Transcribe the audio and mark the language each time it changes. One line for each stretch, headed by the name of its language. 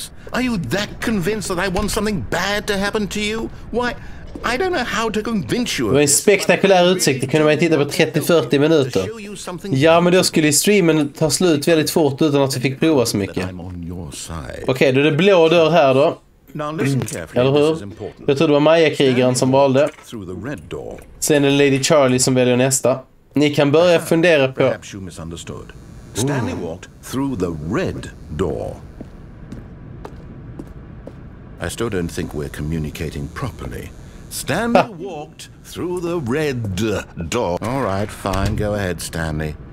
English: Are you that convinced that I want something bad to happen to you? Why, I don't know how to convince you.
Swedish: Det var en spektakulär utsikt. Det kunde man titta på 30-40 minuter. Ja, men då skulle streamen ta slut väldigt fort utan att vi fick prova så mycket. Okej, då är det blå dörr här då. Eller hur? Jag tror det var Maya-krigaren som valde. Sen är det Lady Charlie som väljer nästa. Ni kan börja fundera på...
English: Stanley walked through the red door. I still don't think we're communicating properly. Stanley walked through the red door. All right, fine. Go ahead, Stanley.